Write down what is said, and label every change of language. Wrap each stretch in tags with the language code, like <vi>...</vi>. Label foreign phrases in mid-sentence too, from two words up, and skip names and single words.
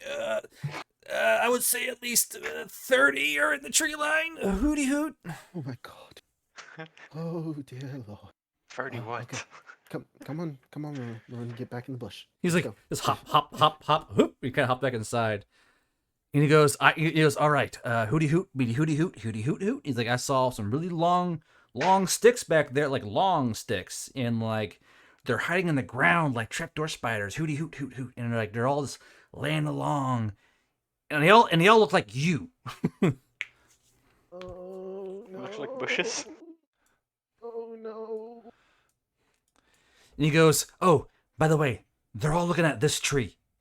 <en>I would say at least 30 are in the tree line. Hooty hoot. Oh my god. Oh dear lord. 30 what? Okay. Come on, Maroon, get back in the bush. He's Let's like, go. just hop, hop, hop, hop, hoop. He kind of hop back inside. And he goes, all right, hooty hoot, beady hooty hoot, hooty hoot hoot. He's like, I saw some really long sticks back there, like long sticks, and like they're hiding in the ground like trapdoor spiders. Hooty hoot hoot hoot, and they're all just laying along, and they all look like you. Oh no. Looks like bushes. Oh no. And he goes, oh, by the way, they're all looking at this tree.</en>